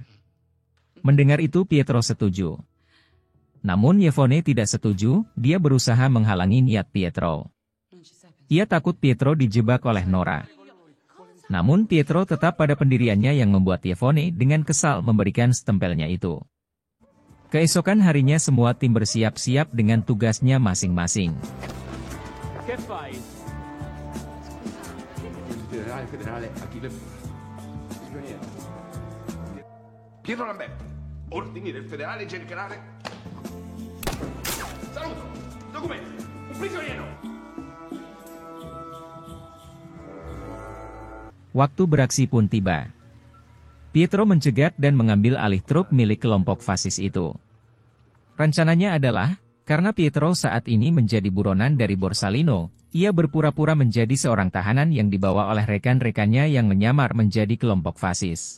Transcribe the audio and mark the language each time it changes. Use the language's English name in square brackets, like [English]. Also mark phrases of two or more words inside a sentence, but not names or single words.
[Indonesian] Mendengar itu Pietro setuju. Namun Yvonne tidak setuju, dia berusaha menghalangi niat Pietro. Ia takut Pietro dijebak oleh Nora. Namun Pietro tetap pada pendiriannya yang membuat Yvonne dengan kesal memberikan stempelnya itu. Keesokan harinya semua tim bersiap-siap dengan tugasnya masing-masing. [Italian] Pietro Lambert, ordini del federale generale. Saluto, documenti, un prigioniero. [Indonesian] Waktu beraksi pun tiba. Pietro mencegat dan mengambil alih truk milik kelompok fasis itu. Rencananya adalah, karena Pietro saat ini menjadi buronan dari Borsalino, ia berpura-pura menjadi seorang tahanan yang dibawa oleh rekan-rekannya yang menyamar menjadi kelompok fasis.